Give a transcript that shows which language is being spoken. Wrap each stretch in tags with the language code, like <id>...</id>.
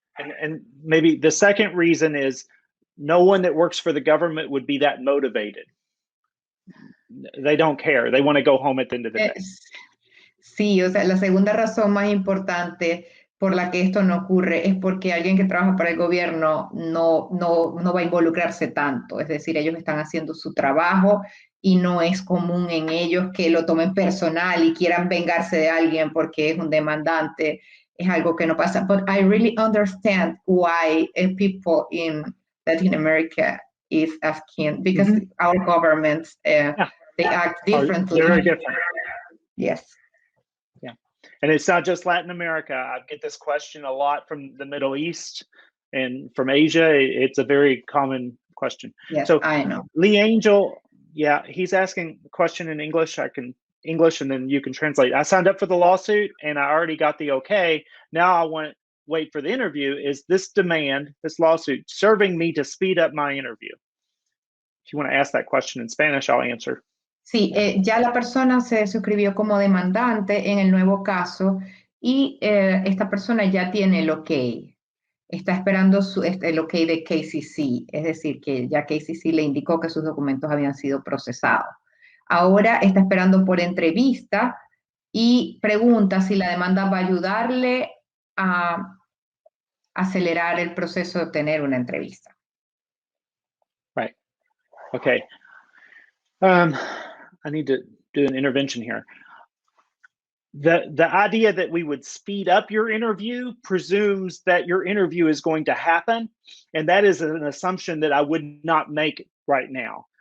<en>And maybe the second reason is no one that works for the government would be that motivated. They don't care. They want to go home at the end of the day.</en> <es>Sí, o sea, la segunda razón más importante por la que esto no ocurre es porque alguien que trabaja para el gobierno no va a involucrarse tanto. Es decir, ellos están haciendo su trabajo y no es común en ellos que lo tomen personal y quieran vengarse de alguien porque es un demandante. Es algo que no pasa.</es> <en>But I really understand why people in Latin America is asking, because our governments, they act differently. Very different. Yes. Yeah. And it's not just Latin America. I get this question a lot from the Middle East and from Asia. It's a very common question. Yes, so I know. Lee Angel, yeah, he's asking a question in English. I can English and then you can translate. I signed up for the lawsuit and I already got the okay. Now I want to wait for the interview. Is this demand, this lawsuit, serving me to speed up my interview? If you want to ask that question in Spanish, I'll answer.</en> <es>Sí, ya la persona se suscribió como demandante en el nuevo caso y esta persona ya tiene el ok. Está esperando el ok de KCC, es decir, que ya KCC le indicó que sus documentos habían sido procesados. Ahora está esperando por entrevista y pregunta si la demanda va a ayudarle a acelerar el proceso de obtener una entrevista.</es> <en>Right. Okay. I need to do an intervention here. The idea that we would speed up your interview presumes that your interview is going to happen, and that is an assumption that I would not make right now.</en>